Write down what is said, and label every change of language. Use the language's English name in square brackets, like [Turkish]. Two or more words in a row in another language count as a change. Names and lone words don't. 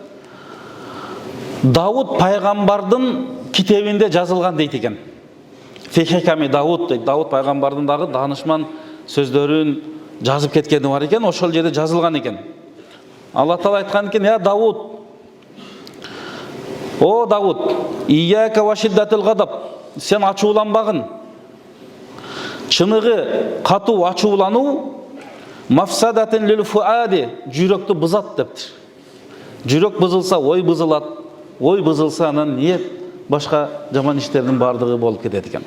[Kyrgyz] Дауд пайгамбардын китебинде жазылган дейт экен. Фихиками Дауд дейт. Дауд пайгамбардын дагы даанышман сөздөрүн жазып кеткени бар экен, ошол жерде жазылган экен. Алла Таала айткан экен: [Arabic] "يا داود يا داود إياك وشدة الغضب, [Kyrgyz] сен ачууланбагын. Чыныгы катуу ачуулануу [Arabic] مفسدة للفؤاد, [Kyrgyz] жүрөктү бузат" дептир. Жүрөк бузулса, ой бузулат, ой бузулса, анан ниет, башка жаман иштердин бардыгы болуп кетет экен.